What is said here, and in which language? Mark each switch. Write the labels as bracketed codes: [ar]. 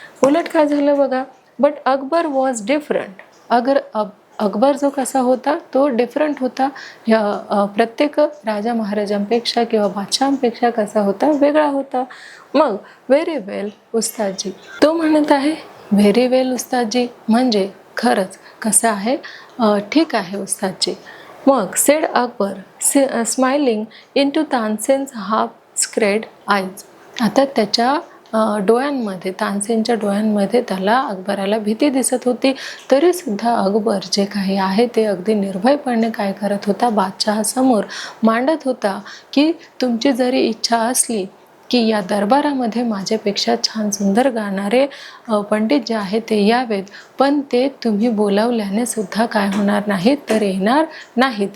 [mr] उलट काय झालं बघा, [en] But Akbar was different. [mr] Akbar जो कसा होता तो डिफरंट होता, प्रत्येक राजा महाराजांपेक्षा किंवा बादशाहांपेक्षा कसा होता, वेगळा होता. मग [en] very well उस्तादजी, [mr] तो म्हणत आहे व्हेरी वेल उस्तादजी म्हणजे खरंच कसं आहे, ठीक आहे उस्तादजी. [en] मग said Akbar smiling into Tansen's half scared eyes. [mr] आता त्याच्या डोळ्यांमध्ये, तानसेनच्या डोळ्यांमध्ये त्याला अकबराला भीती दिसत होती, तरी सुद्धा अकबर जे काही आहे ते अगदी निर्भयपणे काय करत होता, बादशहासमोर मांडत होता की तुमची जरी इच्छा असली की या दरबारामध्ये माझ्यापेक्षा छान सुंदर गाणारे पंडित जे आहेत ते यावेत, पण ते तुम्ही बोलावल्याने सुद्धा काय होणार नाहीत, तर येणार नाहीत.